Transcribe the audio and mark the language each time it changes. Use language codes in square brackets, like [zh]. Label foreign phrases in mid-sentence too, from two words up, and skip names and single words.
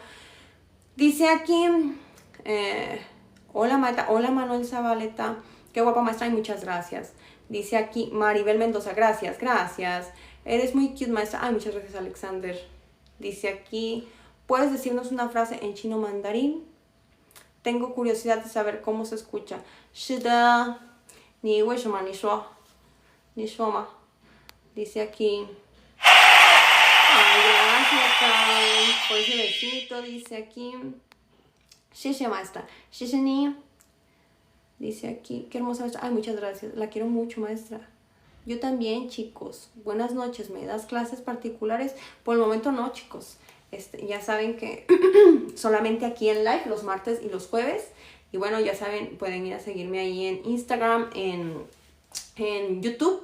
[es] Dice aquí, hola Manuel Zabaleta, qué guapa maestra y muchas gracias. Dice aquí Maribel Mendoza, gracias, eres muy cute maestra. Ay, muchas gracias Alexander. Dice aquí, ¿puedes decirnos una frase en chino mandarín? Tengo curiosidad de saber cómo se escucha. [zh] 是的，你为什么你说嘛？ [es] Dice aquí. Ay, gracias, Karen, por ese besito. Dice aquí. [zh] 谢谢 maestra. 谢谢你. [es] Dice aquí, qué hermosa maestra. Ay, muchas gracias. La quiero mucho, maestra. Yo también, chicos. Buenas noches. ¿Me das clases particulares? Por el momento no, chicos. Ya saben que solamente aquí en live los martes y los jueves. Y bueno, ya saben, pueden ir a seguirme ahí en Instagram, en YouTube.